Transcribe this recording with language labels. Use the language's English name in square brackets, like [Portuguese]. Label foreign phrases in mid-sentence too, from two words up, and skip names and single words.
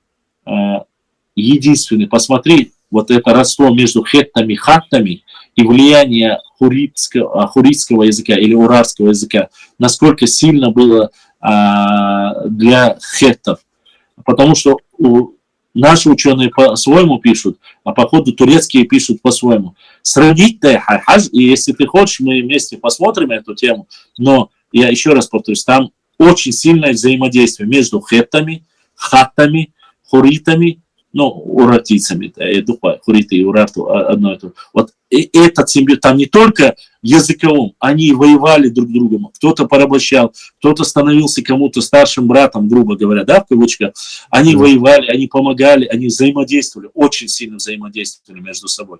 [Russian] Единственное, посмотри, вот это родство между хеттами, хаттами и влияние хуритского языка или урарского языка, насколько сильно было для хеттов. Потому что наши ученые по-своему пишут, а походу турецкие пишут по-своему. Сравнить-то, и если ты хочешь, мы вместе посмотрим эту тему, но я еще раз повторюсь, там очень сильное взаимодействие между хеттами, хаттами, хуритами, уратийцами, хуриты и урату одно и то. Вот этот симбиоз, там не только языковым, они воевали друг с другом, кто-то порабощал, кто-то становился кому-то старшим братом, грубо говоря, да, в кавычках, они воевали, они помогали, они взаимодействовали, очень сильно взаимодействовали между собой.